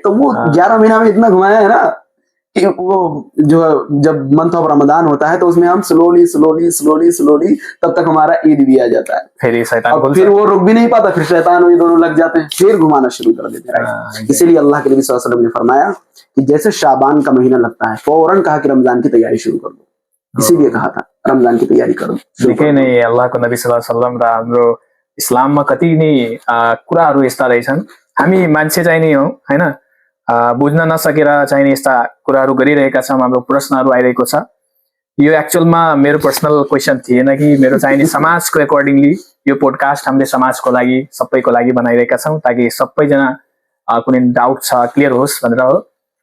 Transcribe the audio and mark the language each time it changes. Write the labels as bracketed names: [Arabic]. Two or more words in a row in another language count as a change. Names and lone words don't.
[Hindi] तो वो 11 महीना में इतना घुमाया है ना कि वो जो जब [English] month of Ramzan [Hindi] होता है तो उसमें हम [English] slowly slowly slowly slowly [Hindi] तब तक हमारा ईद भी आ जाता है, फिर वो रुक भी नहीं पाता, फिर शैतान और ये दोनों लग जाते हैं, फिर घुमाना शुरू कर देते हैं, राइट। इसीलिए अल्लाह के नबी [Arabic] صلى الله عليه وسلم [Hindi] ने फरमाया कि जैसे शाबान का महीना लगता है, फौरन कहा कि रमजान की तैयारी शुरू कर दो, इसीलिए कहा था रमजान की तैयारी करो। [Nepali] निकै नै अल्लाहको नबी [Arabic] صلى الله عليه وسلم [Nepali] र हाम्रो इस्लाममा कति नै कुराहरू यस्ता रहेछन्, हामी मान्छे चाहिँ नि हो हैन, बुझ्न नसकेर चाहिँ नि यस्ता कुराहरू गरिरहेका छौँ, हाम्रो प्रश्नहरू आइरहेको छ। यो एक्चुअलमा मेरो [English] personal question [Nepali] थिएन कि मेरो चाहिँ नि समाजको एकर्डिङली यो पोडकास्ट हामीले समाजको लागि, सबैको लागि बनाइरहेका छौँ, ताकि सबैजना कुनै डाउट छ क्लियर होस् भनेर हो।